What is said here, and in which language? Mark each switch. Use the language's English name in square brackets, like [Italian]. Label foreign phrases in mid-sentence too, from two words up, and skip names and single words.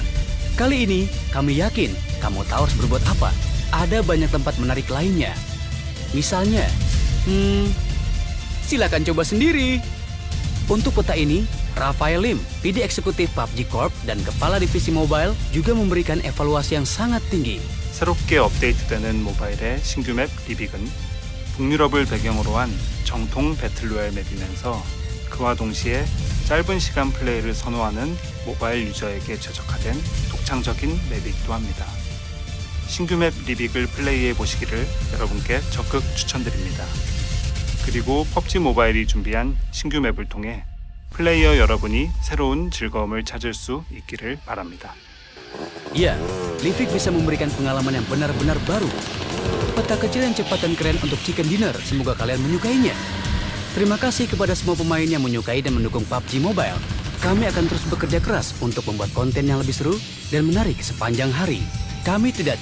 [Indonesian] Kali ini, kami yakin kamu tahu harus berbuat apa. Ada banyak tempat menarik lainnya. Misalnya, silakan coba sendiri. Untuk peta ini, Rafael Lim, PD Eksekutif PUBG Corp dan Kepala Divisi Mobile juga memberikan evaluasi yang sangat tinggi. [Korean] 새롭게 업데이트되는 모바일의 신규 맵 리빅은 북유럽을 배경으로 한 정통 배틀로얄 맵이면서 그와 동시에 짧은 시간 플레이를 선호하는 모바일 유저에게 최적화된 독창적인 맵이기도 합니다. 신규 맵 리빅을 플레이해 보시기를 여러분께 적극 추천드립니다. 그리고 PUBG 모바일이 준비한 신규 맵을 통해 플레이어 여러분이 새로운 즐거움을 찾을 수 있기를 바랍니다. [Indonesian] Ya, Livik bisa memberikan pengalaman yang benar-benar baru. Peta kecil yang cepat dan keren untuk [English] chicken dinner, [Indonesian] semoga kalian menyukainya. Terima kasih kepada semua pemain yang menyukai dan mendukung PUBG Mobile. Kami akan terus bekerja keras untuk membuat konten yang lebih seru dan menarik sepanjang hari.